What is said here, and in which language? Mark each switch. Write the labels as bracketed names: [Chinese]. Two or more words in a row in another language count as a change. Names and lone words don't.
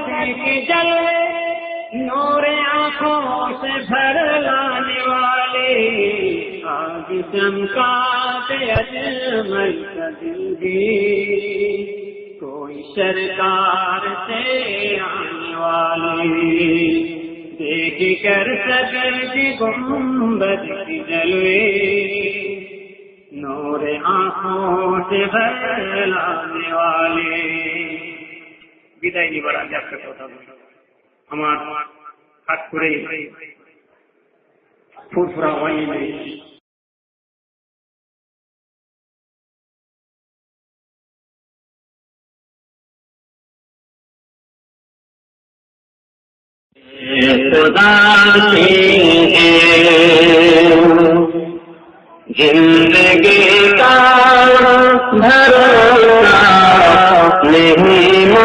[Urdu] کی جلوے نور آنکھوں سے بھر لانے والے، آج چمکا دے اجمل کا دل بھی کوئی سرکار سے آنے والے، دیکھ کر سب گنبد کی جلوے نور آنکھوں سے بھر لانے والے۔ [Bangla] বিদায় নিবার আগে একটা কথা বলি, আমার হাত করে ফুরফুরা হয়নি, [Urdu] خدا زندگی کا بھروسہ نہیں